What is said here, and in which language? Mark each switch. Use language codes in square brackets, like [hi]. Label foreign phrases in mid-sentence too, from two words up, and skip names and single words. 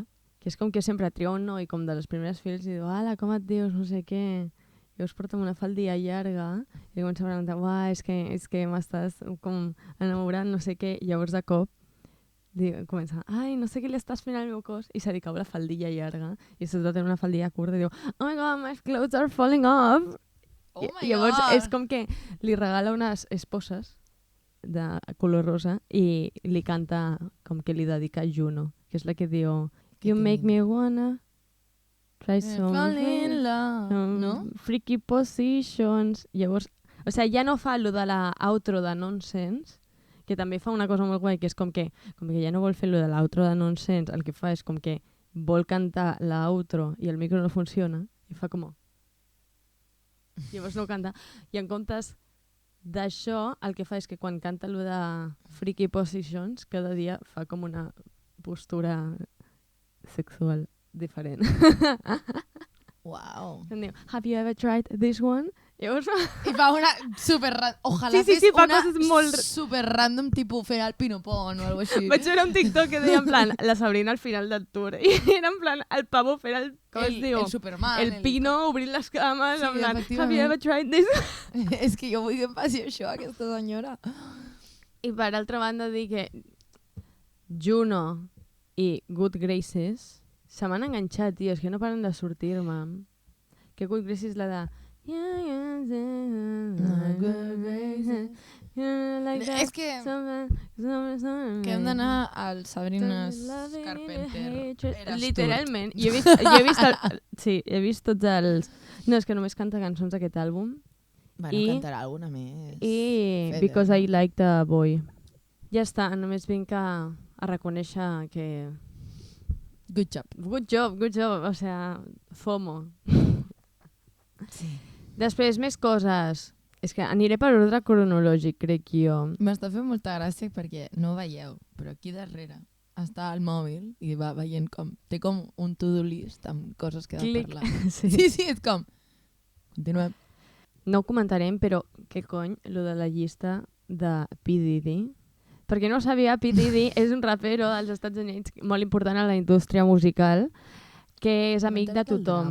[ca] Que és com que sempre triga un noi com de les primeres files i diu, ala, com et dius, no sé què. I llavors porta una faldilla llarga i comença a preguntar, uah, és que m'estàs com enamorant, no sé què. I llavors de cop comença, ai, no sé què li estàs fent al meu cos, i se li cau la faldilla llarga i sota té una faldilla curta i diu, [en] oh my god, my clothes are falling off. Oh my [ca] I llavors [en] God. [ca] és com que li regala unes esposes de color rosa i li canta com que li dedica a Juno, que és la que diu [en] You make me wanna try some Fall in love, no? freaky positions. [ca] Llavors, ja no fa lo de la outro de Nonsense, que també fa una cosa molt guai, que és com que ja no vol fer lo de l'outro de Nonsense, el que fa és com que vol cantar l'outro i el micro no funciona i fa com... Llavors no canta. I en comptes d'això, el que fa és que quan canta allò de [en] Freaky Positions, [ca] cada dia fa com una postura sexual diferent. Wow. Em diu, [en] have you ever tried this one? [ca] Llavors, I fa una super random. Ojalà Sí, fes fa una coses molt... super random, tipus fent el pinopon o alguna cosa així. vaig veure un TikTok que deia [es] en plan [ca] la Sabrina al final del tour i era [es] en plan [ca] el pavo fent el... Com es diu? El Superman. El Pino obrint les cames, Sí, [es] en plan, [ca] efectivament. [en] have you ever tried this? [ca] És que jo vull que em faci això, aquesta senyora. I per altra banda dir que Juno i Good Graces se m'han enganxat, tio, és que no paren de sortir-me. Que Good Graces la de... És que hem d'anar al Sabrina's Carpenter. Literalment. Jo he vist sí, he vist tots els... No, és que només canta cançons d'aquest àlbum. Bueno, cantarà alguna més. I Feder, Because no? I Like the Boy. Ja està, només vinc a reconèixer que... [en] Good job. Good job, [es] o sea, FOMO. [ca] Sí. Després, més coses. És que aniré per ordre cronològic, crec jo. M'està fent molta gràcia perquè no veieu, però aquí darrere està al mòbil i va veient com... Té com un [en] to-do list [ca] amb coses que ha de Clic. parlar. Sí. Sí, és com... Continuem. No ho comentarem, però què cony, lo de la llista de P. Diddy? Perquè no ho sabia, P. Diddy és un rapero dels Estats Units molt important a la indústria musical, que és amic de tothom.